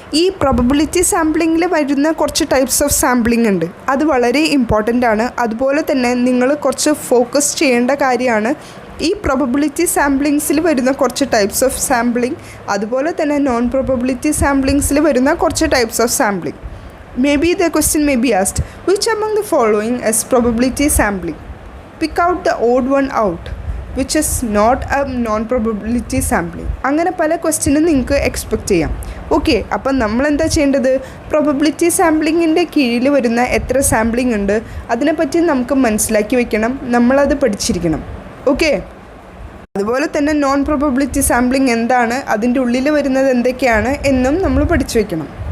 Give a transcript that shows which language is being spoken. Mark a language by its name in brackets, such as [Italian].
[Malayalam] ഈ പ്രൊബബിലിറ്റി സാമ്പിളിങ്ങിൽ വരുന്ന കുറച്ച് ടൈപ്സ് ഓഫ് സാമ്പിളിംഗ് ഉണ്ട്, അത് വളരെ ഇമ്പോർട്ടൻ്റ് ആണ്. അതുപോലെ തന്നെ നിങ്ങൾ കുറച്ച് ഫോക്കസ് ചെയ്യേണ്ട കാര്യമാണ് ഈ പ്രൊബബിലിറ്റി സാമ്പിളിങ്സിൽ വരുന്ന കുറച്ച് ടൈപ്സ് ഓഫ് സാമ്പിളിംഗ്, അതുപോലെ തന്നെ നോൺ പ്രൊബബിലിറ്റി സാമ്പിളിങ്സിൽ വരുന്ന കുറച്ച് types of sampling. [English] Maybe the question may be asked, which among the following is probability sampling? Pick out the odd one out. Which is not a non probability sampling. [Malayalam] അങ്ങനെ പല ക്വസ്റ്റ്യനും നിങ്ങൾക്ക് expect ചെയ്യാം. Okay, അപ്പം നമ്മളെന്താ ചെയ്യേണ്ടത്? Probability സാമ്പിളിങ്ങിൻ്റെ കീഴിൽ വരുന്ന എത്ര സാമ്പിളിംഗ് ഉണ്ട് അതിനെപ്പറ്റി നമുക്ക് മനസ്സിലാക്കി വെക്കണം, നമ്മളത് പഠിച്ചിരിക്കണം. ഓക്കെ, അതുപോലെ തന്നെ നോൺ പ്രോബബിലിറ്റി സാമ്പിളിംഗ് എന്താണ്, അതിൻ്റെ ഉള്ളിൽ വരുന്നത് എന്തൊക്കെയാണ് എന്നും നമ്മൾ പഠിച്ചു വയ്ക്കണം.